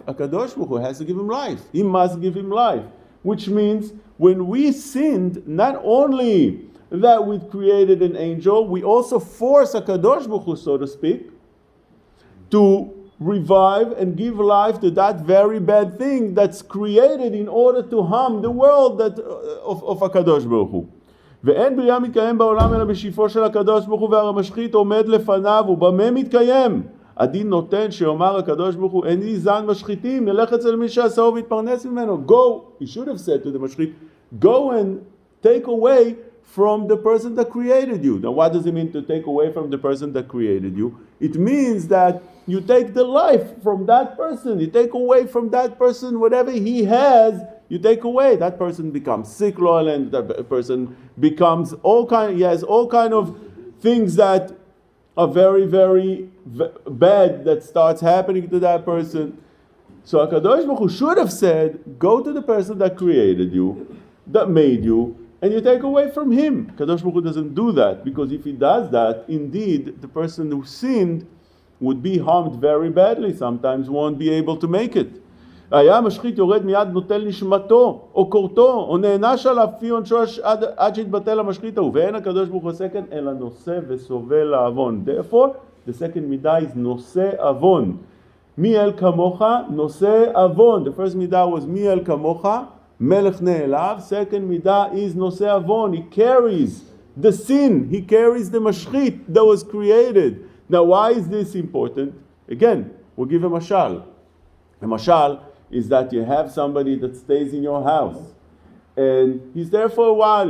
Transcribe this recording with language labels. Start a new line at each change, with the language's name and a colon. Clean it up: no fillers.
English: HaKadosh Baruch Hu has to give him life. He must give him life. Which means when we sinned, not only that we created an angel, we also force HaKadosh Baruch Hu, so to speak, to revive and give life to that very bad thing that's created in order to harm the world of HaKadosh Baruch Hu.
Hebrew: ואין בריאה מתקיים בעולם אלא בשפעו של הקדוש ברוך הוא והרי משחית עומד לפניו ובמה מתקיים? הדין נותן שאומר הקדוש ברוך הוא איני זן משחיתים נלך אצל מי שעשהו והתפרנס ממנו.
English: Go, he should have said to the משחית, go and take away from the person that created you. Now what does it mean to take away from the person that created you? It means that you take the life from that person. You take away from that person whatever he has, you take away. That person becomes sick, and that person becomes he has all kind of things that are very, very bad that starts happening to that person. So HaKadosh Baruch Hu should have said, go to the person that created you, that made you, and you take away from him. HaKadosh Baruch Hu doesn't do that, because if he does that, indeed, the person who sinned would be harmed very badly, sometimes won't be able to make it.
Hebrew: היה משחית יורד מיד נוטל נשמתו, או קורתו, או נענש עליו פי עונשו עד שיתבטל המשחית ההוא. ואין הקדוש ברוך הוא עושה כן, אלא נושא וסובל לעוון.
English: Therefore, the second midah is נושא עוון.
Hebrew: מי אל כמוך, נושא עוון. The first midah was מי אל כמוך, מלך נעלב.
English: Second midah is נושא עוון. He carries the sin, he carries the mashchit that was created. Now, why is this important? Again, we'll give a mashal. A mashal is that you have somebody that stays in your house and he's there for a while.